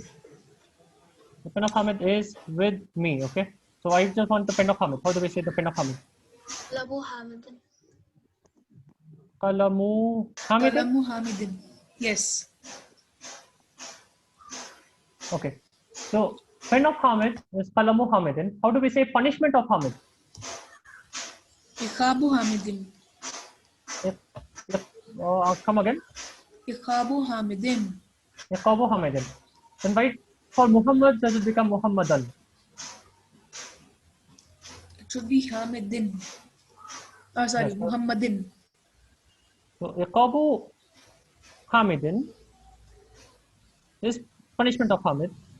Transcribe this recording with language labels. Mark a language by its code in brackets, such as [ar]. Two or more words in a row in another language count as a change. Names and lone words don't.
[en] the pen of Hamid is with me, okay? So I just want the pen of Hamid. How do we say the pen of Hamid? [ar] لابُ حامدٍ. قلمُ حامد. قلمُ حامدٍ. [en] Yes. Okay. So pen of Hamid is [ar] قلمُ حامدٍ. [en] How do we say punishment of Hamid? [ar] عقابُ حامدٍ. [en] Come again. [ar] عقابُ حامدٍ. عقابُ حامدٍ. [en] Then why for Muhammad does it become Muhammadan? It should be Hamidin. Oh, sorry, Yes, sir. [ar] Muhammadin. [en] So [ar] عقابُ حامدٍ [en] is punishment of Hamid.